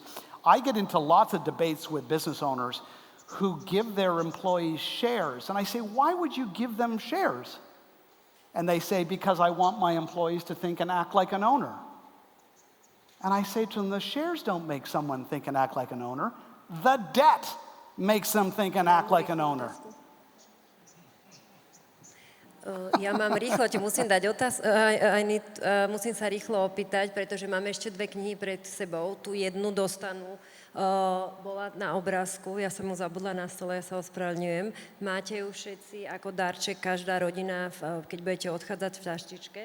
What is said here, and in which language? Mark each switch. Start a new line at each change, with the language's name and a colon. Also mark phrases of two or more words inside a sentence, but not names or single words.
English: I get into lots of debates with business owners who give their employees shares. And I say, why would you give them shares? And they say, because I want my employees to think and act like an owner. And I say to them, the shares don't make someone think and act like an owner. The debt makes them think and act like an owner.
Slovak: Ja mám rýchlo, ti musím dať musím sa rýchlo opýtať, pretože máme ešte 2 knihy pred sebou. Tu jednu dostanú. Bola na obrázku, ja som mu zabudla na stole, ja sa ospravedlňujem. Máte ju všetci ako darček, každá rodina, keď budete odchádzať v taštičke.